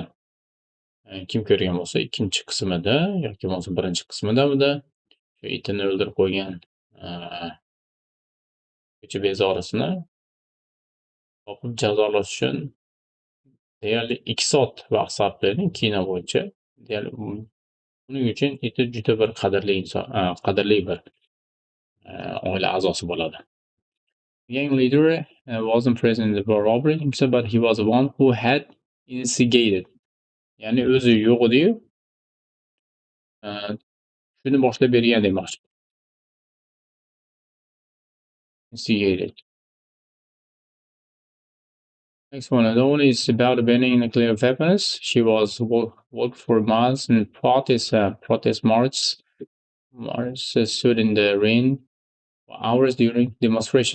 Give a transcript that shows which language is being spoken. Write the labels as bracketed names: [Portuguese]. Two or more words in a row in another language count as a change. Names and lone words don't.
[Uzbek] Kim ko'rgan bo'lsa, ikkinchi qismida yoki bo'lmasa birinchi qismidamidi shu itini o'ldirib qo'ygan ko'cha bezorisini topib jazolash uchun deyarli 2 soat vaqt sarflagan kino bo'yicha. Deyarli buning uchun iti juda bir qadrli inson, qadrli bir oila a'zosi bo'ladi. [English] The gang leader wasn't present in the robbery himself, but he was the one who had instigated. [Uzbek] Ya'ni o'zi yo'q edi-yu, shuni boshlab bergan demoqchi. [English] Instigated. Next one, the one is about banning nuclear weapons. She was walked for miles in protest march. Stood in the rain for hours during demonstration.